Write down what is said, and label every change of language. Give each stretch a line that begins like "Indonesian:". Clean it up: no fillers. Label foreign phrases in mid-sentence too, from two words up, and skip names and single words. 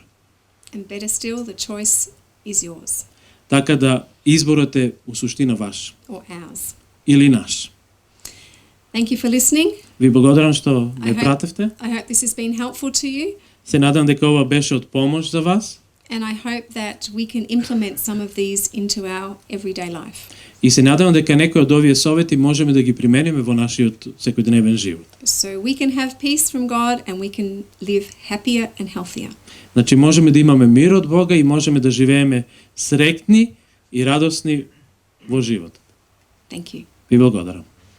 English: And better still, the choice is yours.
Macedonian: Така да изборот е у суштина ваш.
English: Or ours.
Macedonian: Или наш.
English: Thank you for listening.
Macedonian: Ви благодарам што ме пратевте.
English: I hope this has been helpful to you.
Macedonian: Се надам дека ова беше од помош за вас.
English: And I hope that we can implement some of these into our everyday life.
Macedonian: И се надевам дека некои од овие совети можеме да ги примениме во нашиот секојдневен живот.
English: So we can have peace from God and we can live happier and healthier.
Macedonian: Значи можеме да имаме мир од Бога и можеме да живееме среќни и радосни во животот.
English: Thank you.
Macedonian: Ви благодарам.